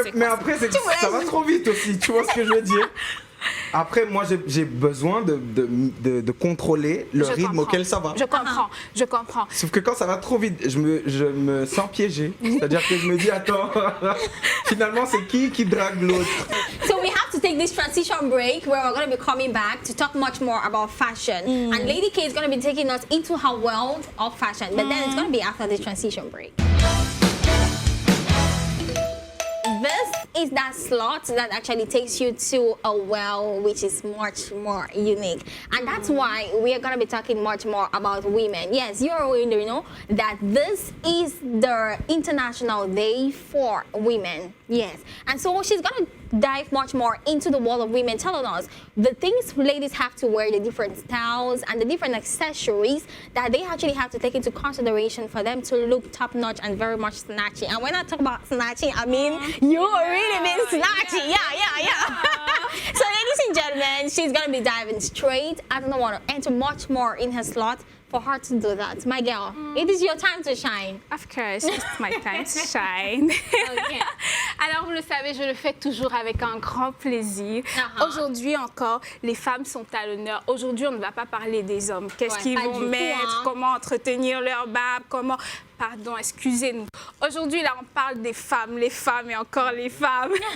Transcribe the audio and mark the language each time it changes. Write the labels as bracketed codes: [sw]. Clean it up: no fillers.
[fr] mais après ça va trop vite aussi, tu vois ce que je veux dire? Après, moi, j'ai besoin de contrôler le rythme auquel ça va. Je comprends. Sauf que quand ça va trop vite, je me sens piégé. C'est-à-dire que je me dis, attends, finalement, c'est qui drague l'autre? [en] So we have to take this transition break where we're going to be coming back to talk much more about fashion. And Lady K is going to be taking us into her world of fashion. But then it's going to be after this transition break. This is that slot that actually takes you to a well which is much more unique. And that's why we are going to be talking much more about women. Yes, you already know that this is the International Day for Women. Yes. And so she's going to dive much more into the world of women, telling us the things ladies have to wear, the different styles and the different accessories that they actually have to take into consideration for them to look top-notch and very much snatchy. And when I talk about snatchy, I mean you really mean snatchy. Yeah. So ladies and gentlemen, she's going to be diving straight. I don't want to enter much more in her slot for her to do that. My girl, it is your time to shine. Of course, it's my time to shine. Okay. [fr] Alors, vous le savez, je le fais toujours avec un grand plaisir. Aujourd'hui encore, les femmes sont à l'honneur. Aujourd'hui, on ne va pas parler des hommes. Qu'est-ce qu'ils vont mettre, comment entretenir leur barbe, comment... Pardon, excusez-nous. Aujourd'hui, là, on parle des femmes, les femmes et encore les femmes.